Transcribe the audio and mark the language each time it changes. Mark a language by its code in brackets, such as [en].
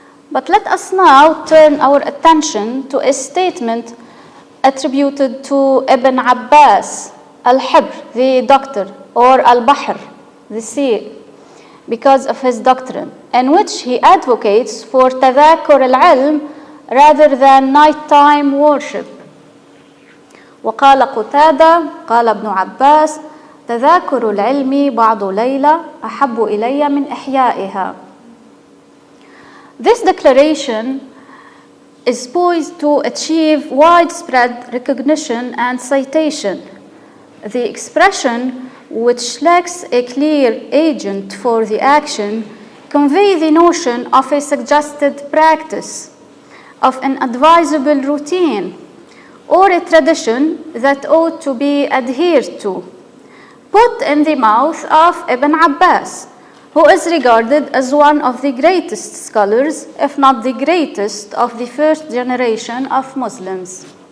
[en] But let us now turn our attention to a statement attributed to Ibn Abbas al-Hibr, the doctor, or al-Bahr, the sea, because of his doctrine, in which he advocates for Tadhakur al-ilm rather than nighttime worship. [ar] وقال قتادة قال ابن عباس تذاكر العلم بعض ليلة أحب إلي من إحيائها. [en] This declaration is poised to achieve widespread recognition and citation. The expression, which lacks a clear agent for the action, convey the notion of a suggested practice, of an advisable routine, or a tradition that ought to be adhered to, put in the mouth of Ibn Abbas, who is regarded as one of the greatest scholars, if not the greatest, of the first generation of Muslims.